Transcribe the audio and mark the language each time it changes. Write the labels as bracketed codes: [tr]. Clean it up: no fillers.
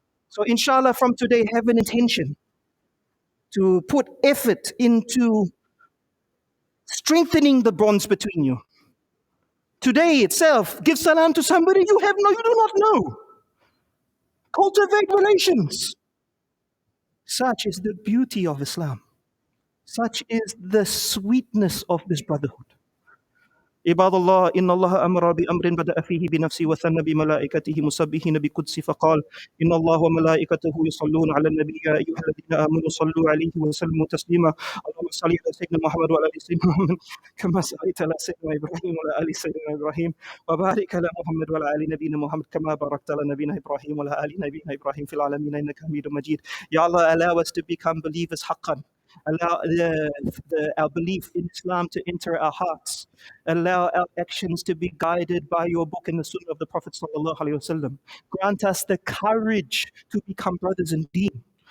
[en] So inshallah, from today, have an intention to put effort into strengthening the bonds between you. Today itself, give salam to somebody you do not know. Cultivate relations. Such is the beauty of Islam. Such is the sweetness of this brotherhood. [ar] عباد الله إن الله أمر بأمر بدأ فيه بنفسه وثنى بملائكته مسبحين بقدسه فقال إن الله وملائكته يصلون على النبي يا أيها الذين آمنوا صلوا عليه وسلموا تسليما اللهم صل على سيدنا محمد وعلى آل سيدنا محمد كما صليت على سيدنا إبراهيم وعلى آل سيدنا إبراهيم وبارك على محمد وعلى آل نبينا محمد كما باركت على نبينا إبراهيم وعلى آل نبينا إبراهيم في العالمين إنك حميد مجيد. [en] Ya Allah, allow us to become believers haqqan. Allow our belief in Islam to enter our hearts. Allow our actions to be guided by your book and the sunnah of the Prophet sallallahu alaihi wasallam. Grant us the courage to become brothers in deen.